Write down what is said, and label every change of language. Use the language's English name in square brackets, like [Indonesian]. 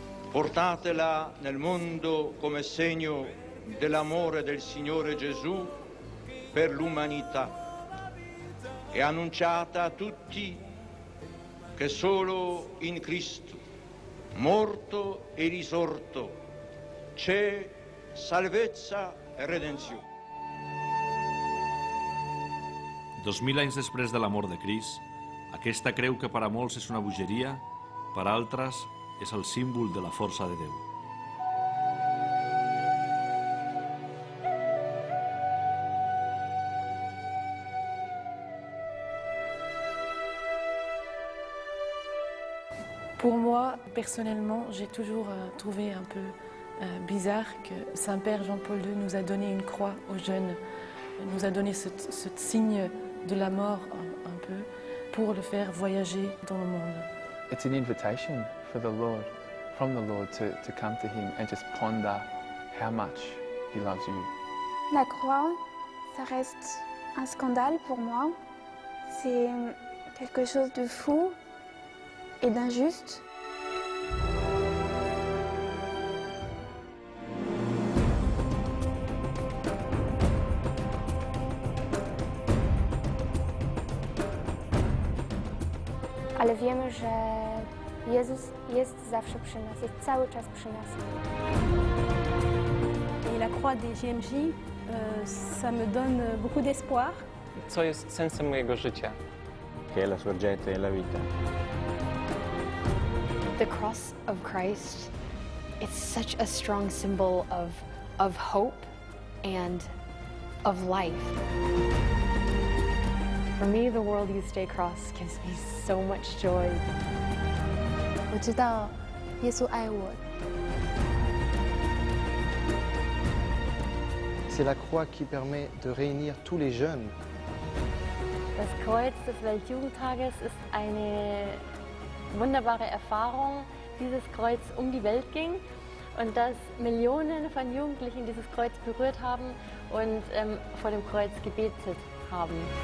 [Italian] Portatela nel mondo come segno dell'amore del Signore Gesù per l'umanità e annunciata a tutti che solo in Cristo, morto e risorto, c'è salvezza e redenció. [Catalan] 2000 anys després de la mort de Crist, aquesta creu que per a molts és una bogeria, per a altres és el símbol de la força de Déu. [French] Pour moi, personnellement, j'ai toujours trouvé un peu bizarre que Saint-Père Jean-Paul II nous a donné une croix aux jeunes, nous a donné ce signe de la mort un peu pour le faire voyager dans le monde. [English] It's an invitation for the Lord, from the Lord to come to Him and just ponder how much He loves you. [French] La croix, ça reste un scandale pour moi. C'est quelque chose de fou et d'injuste. [Polish] Ale wiemy, że Jezus jest zawsze przy nas, jest cały czas przy nas. [French] Et la croix des JMJ, ça me donne beaucoup d'espoir. [Polish] Co jest sensem mojego życia? [Italian] Che è la sorgente della vita. [English] The cross of Christ, it's such a strong symbol of hope and of life. For me, the World Youth Day cross gives me so much joy. [Chinese] 我知道耶稣爱我。 [French] C'est la croix qui permet de réunir tous les jeunes. [German] Das Kreuz des Weltjugendtages ist eine wunderbare Erfahrung, dieses Kreuz um die Welt ging und dass Millionen von Jugendlichen dieses Kreuz berührt haben und vor dem Kreuz gebetet haben.